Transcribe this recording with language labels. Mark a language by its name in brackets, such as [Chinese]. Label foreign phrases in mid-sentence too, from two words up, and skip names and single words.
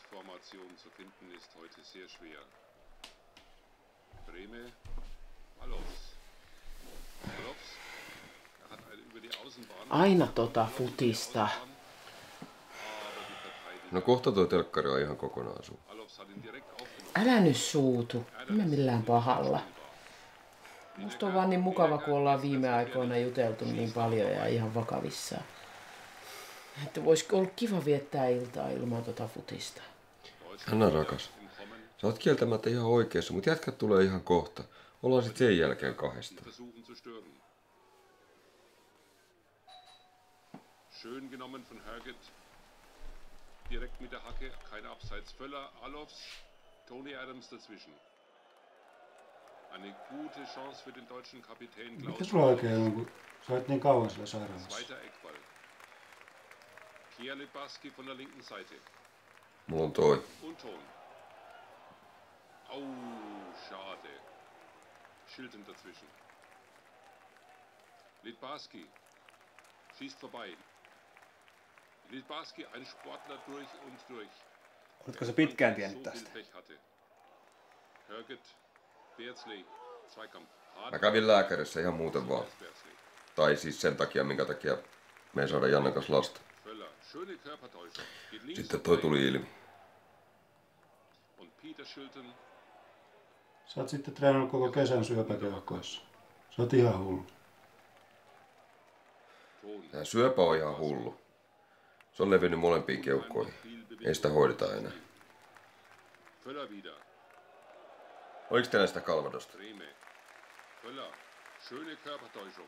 [German] Information zu finden ist heute sehr schwer. Brehme, Alofs. Alofs, hat über die Außenbahn... [Finnish] Aina futista. No kohta toi telkkari on ihan kokonaan sun. Älä nyt suutu. En mä millään pahalla. Musta on vaan niin mukava, kun ollaan viime aikoina juteltu niin paljon ja ihan vakavissaan. Että voisiko olla kiva viettää iltaa ilman futista. Anna rakas. Sä oot kieltämättä ihan oikeassa, mutta jätkät tulee ihan kohta. Ollaan sit sen jälkeen kahdesta. [German] Schön genommen von Herget. Direkt mit der Hacke, kein Abseits. Völler, Alofs, Tony Adams dazwischen. Eine gute Chance für den deutschen Kapitän Klaus. [Finnish] Mikä sulla oikein on, kun sä oot niin kauan siellä sairaalassa? [German] Zweiter Eckball. Pierre Littbarski von der linken Seite. [Finnish] Mulla on toi. [German] Und Ton. Au, schade. Schilden dazwischen. Littbarski schießt vorbei. Littbarski, ein Sportler durch und durch. [Finnish] Oletko se pitkään tiennyt tästä? [German] Herget, Beardsley, Zweikampf. [Finnish] Mä kävin lääkärissä ihan muuten vaan. Tai siis sen takia, minkä takia me ei saada Jannan kanssa lasta. Sitten toi tuli ilmi. Sä oot sitten treenannut koko kesän syöpäkeuhkoissa. Sä oot ihan hullu. Tää syöpä on ihan hullu. Se on levinnyt molempiin keuhkoihin. Ei sitä hoideta enää. Oliko teillä sitä Calvadosta? [German] Völler, schöne Körpertäuschung.